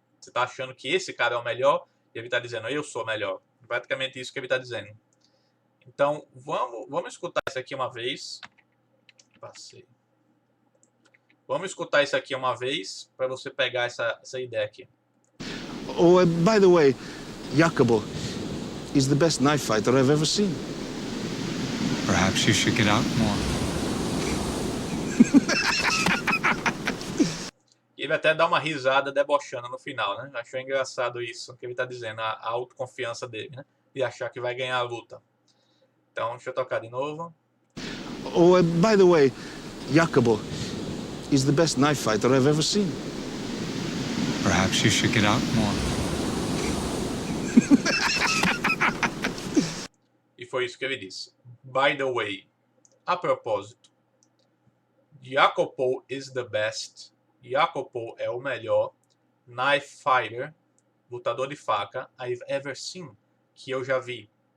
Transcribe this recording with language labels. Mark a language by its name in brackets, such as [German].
[Portuguese] Você tá achando que esse cara é o melhor e ele tá dizendo, eu sou melhor. Praticamente isso que ele tá dizendo. Então, vamos escutar isso aqui uma vez. Passei. Vamos escutar isso aqui uma vez para você pegar essa ideia aqui. [English] Oh, by the way, Jacopo is the best knife fighter I've ever seen. Perhaps you should get out more. [Portuguese] E Ele até dá uma risada debochando no final, né? Achou engraçado isso que ele tá dizendo, a autoconfiança dele, né? De achar que vai ganhar a luta. Então, deixa eu tocar de novo. [English] Oh, by the way, Jacobo is the best knife fighter I've ever seen. Perhaps you should get out more. [Portuguese] E foi isso que ele disse. [English] By the way, [Portuguese] a propósito, [English] Jacopo is the best. [Portuguese] Jacopo é o melhor [English] knife fighter, [Portuguese] lutador de faca, [English] I've ever seen, [Portuguese] que eu já vi.